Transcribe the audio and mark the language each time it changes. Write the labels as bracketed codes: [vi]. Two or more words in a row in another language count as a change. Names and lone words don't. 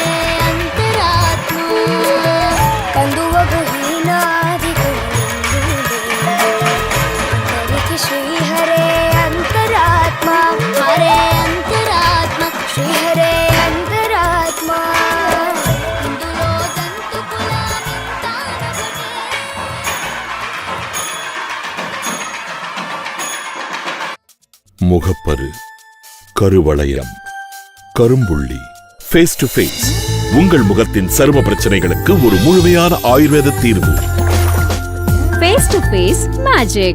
[te] అంతరాత్మ కందువగు హీనాధికములిందు దేవి శ్రీహరే అంతరాత్మ హరే అంతరాత్మ శ్రీహరే అంతరాత్మ ఇందులో జంతు కులానింతానొకటే [ta] முகப்பரு, கருவளையம், கரும்புள்ளி. ஃபேஸ் டு ஃபேஸ் உங்கள் முகத்தின் சரும பிரச்சனைகளுக்கு ஒரு முழுமையான ஆயுர்வேத தீர்வு. ஃபேஸ் டு ஃபேஸ் மேஜிக்.